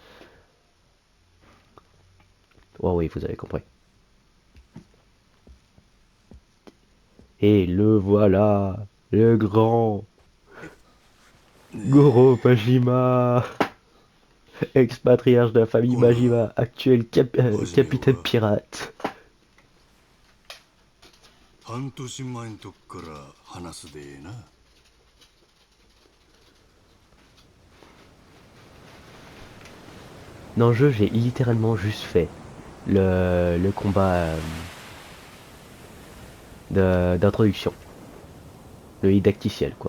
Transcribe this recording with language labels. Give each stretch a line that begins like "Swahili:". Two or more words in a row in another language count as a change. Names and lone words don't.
French: Oh oui, vous avez compris. Et le voilà, le grand Goro Majima, ex-patriarche de la famille
Japanese: おら、
French: Majima, actuel
Japanese: 始めよう
French: capitaine
Japanese: か。
French: pirate.
Japanese: 半年前んとこから話すでえな。
French: Dans le jeu, j'ai littéralement juste fait le combat d'introduction. Le didacticiel, quoi.